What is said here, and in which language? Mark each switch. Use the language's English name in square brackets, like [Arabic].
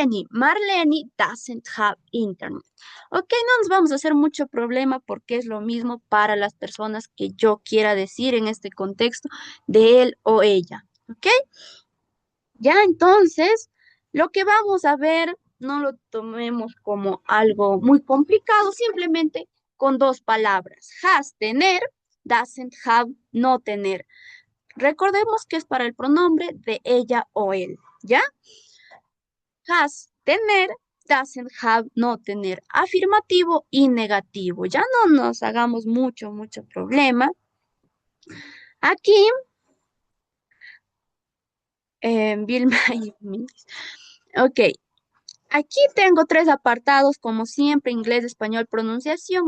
[English] Marlene doesn't have internet. [Spanish] Ok, no nos vamos a hacer mucho problema porque es lo mismo para las personas que yo quiera decir en este contexto de él o ella. Ok, ya entonces lo que vamos a ver no lo tomemos como algo muy complicado, simplemente con dos palabras. Has, tener, [English] doesn't have, [Spanish] no tener. Recordemos que es para el pronombre de ella o él, ¿ya? Has, tener, [English] doesn't have, [Spanish] no tener. Afirmativo y negativo. Ya no nos hagamos mucho problema. Aquí, Vilma y Miss. Ok, aquí tengo tres apartados, como siempre, inglés, español, pronunciación.